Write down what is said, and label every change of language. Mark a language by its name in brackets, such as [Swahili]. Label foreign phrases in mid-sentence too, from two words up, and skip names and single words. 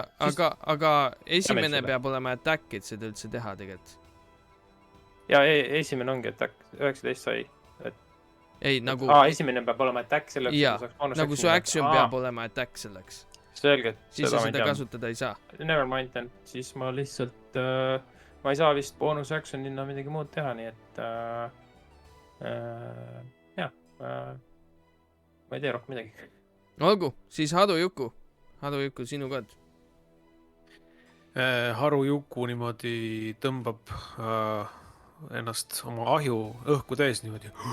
[Estonian] siis... aga esimene peab olema attack, et seda üldse teha tegelikult. Ja esimene ongi attack, 19 sai. Ei, nagu... esimene peab olema attack selleks, ja, nagu su action peab olema attack selleks. Selge. Siis sa seda kasutada ei saa. [English] Never mind then. [Estonian] Siis ma lihtsalt... ma ei saa vist [English] bonus actionina [Estonian] midagi muud teha, nii et... jah. Ma ei tee rohkem midagi. Olgu, siis Harujuku. Harujuku, sinu kord. Harujuku niimoodi tõmbab ennast oma ahju õhku täis niimoodi.